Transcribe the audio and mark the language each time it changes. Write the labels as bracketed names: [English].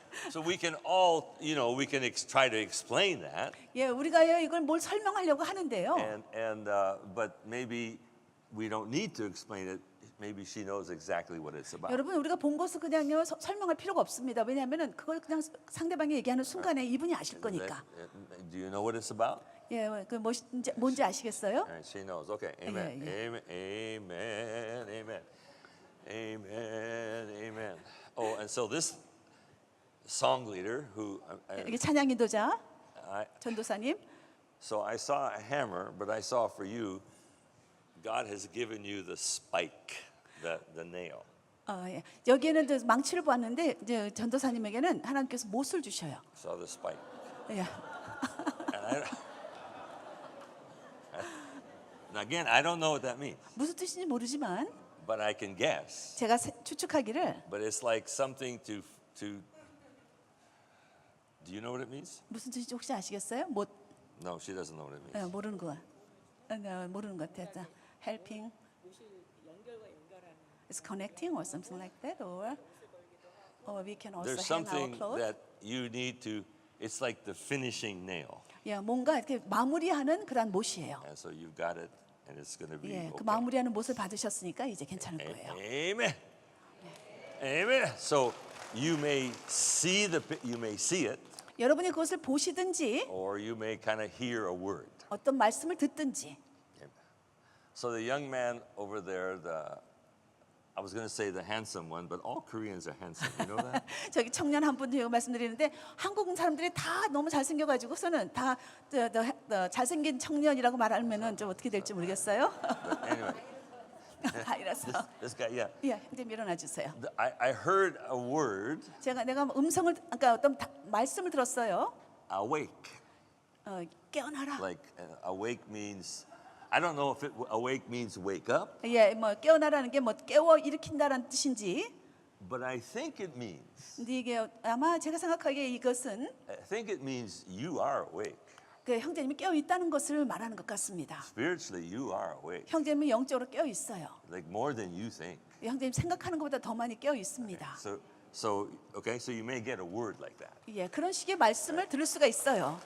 [English] So we can all, we can try to explain that, [Korean] 예, 우리가요 이걸 뭘 설명하려고 하는데요. [English] but maybe we don't need to explain it. maybe she knows exactly what it's about. [Korean] 여러분 우리가 본 것을 그냥요 설명할 필요가 없습니다. 왜냐하면은 그걸 그냥 상대방이 얘기하는 순간에 이분이 아실 거니까. [English] Do you know what it's about? [Korean] 예, 그 뭔지 아시겠어요? [English] All right, she knows. Okay, amen. Yeah, Amen. Amen. Amen. Amen. Amen. Oh, and so this song leader who [Korean] 이게 찬양 인도자 [English] I [Korean] 전도사님. [English] so I saw a hammer, but I saw for you God has given you the spike, the nail. [Korean] 예. 여기에는 이제 망치를 보았는데 이제 전도사님에게는 하나님께서 못을 주셔요. [English] Saw the spike. [Korean] 예. [English] And again, I don't know what that means, [Korean] 무슨 뜻인지 모르지만 [English] but I can guess. [Korean] 제가 추측하기를 [English] But it's like something to Do you know what it means? [Korean] 무슨 뜻인지 혹시 아시겠어요? 못 [English] No, she doesn't know what it means. [Korean] 모르는 거. 모르는 것 같아요. [English] Helping. It's connecting or something like that, or we can also There's hang our something clothes. that you need to. It's like the finishing nail, [Korean] 예, 뭔가 이렇게 마무리하는 그런 못이에요. [English] and so you've got it, and it's going to be [Korean] 예, 그 [English] okay. [Korean] 마무리하는 못을 받으셨으니까 이제 괜찮을 거예요. [English] Amen. Amen. So you may see it, [Korean] 여러분이 그것을 보시든지 [English] or you may kind of hear a word. [Korean] 어떤 말씀을 듣든지. [English] Amen. So the young man over there, I was going to say the handsome one, but all Koreans are handsome. You know that? [Korean] 저기 청년 한 분 제가 말씀드리는데 한국 사람들이 다 너무 잘생겨가지고서는 다 잘생긴 청년이라고 말하면은 좀 어떻게 될지 모르겠어요. [English] But anyway, [Korean] 다 이라서. [English] this guy, yeah. [Korean] 예, 이제 밀어놔 주세요. [English] I heard a word, [Korean] 내가 음성을 그러니까 어떤 말씀을 들었어요. [English] awake. [Korean] 깨어나라. [English] Like awake means, I don't know if awake means wake up, [Korean] 예, 뭐 깨어나라는 게 뭐 깨워 일으킨다라는 뜻인지. [English] but I think it means, [Korean] 근데 이게 아마 제가 생각하기에 이것은 [English] I think it means you are awake. [Korean] 그 형제님이 깨어 있다는 것을 말하는 것 같습니다. [English] Spiritually, you are awake. [Korean] 형제님이 영적으로 깨어 있어요. [English] Like more than you think. [Korean] 형제님 생각하는 것보다 더 많이 깨어 있습니다. [English] So you may get a word like that. [Korean] 예, 그런 식의 말씀을 들을 수가 있어요.